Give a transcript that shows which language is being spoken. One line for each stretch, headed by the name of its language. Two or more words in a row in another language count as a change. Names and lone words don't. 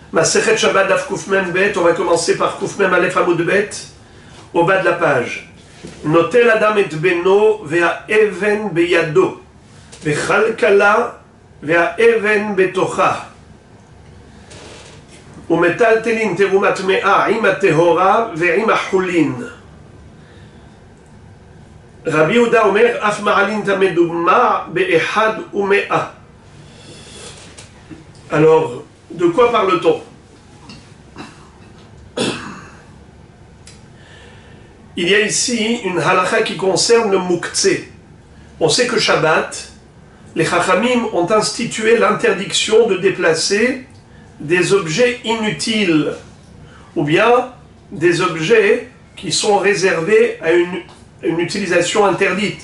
Hebrew: מסכת שבת דף קוף מם בית,
French: on va commencer par
Hebrew: קוף מם אלף עמוד בית,
French: au bas de la page.
Hebrew: נוטל אדם את בנו והאבן בידו, וכלכלה והאבן בתוכה. ומטלטלין תרומה טמאה עם טהורה ועם חולין. רבי יהודה אומר אף מעלין המדומע באחד ומאה.
French: Alors, de quoi parle-t-on? Il y a ici une halakha qui concerne le muktzeh. On sait que Shabbat, les Chachamim ont institué l'interdiction de déplacer des objets inutiles ou bien des objets qui sont réservés à une utilisation interdite.